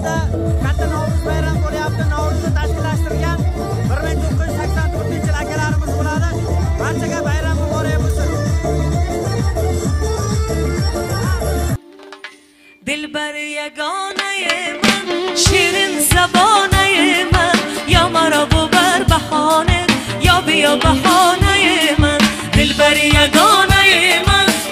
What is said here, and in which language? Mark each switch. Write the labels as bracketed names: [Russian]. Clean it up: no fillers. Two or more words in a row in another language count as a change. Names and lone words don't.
[Uzbek] katta Navro'z bayrami bo'lyapti. Navro'zni tashkillashtirgan 1984-yil akalarimiz bo'ladi. Barchaga bayram muborak bo'lsin. [Persian] دلبر یگانه من، شیرین زبانه من، یا مرا ببر بهانه یا بیا بهانه من. دلبر یگانه من،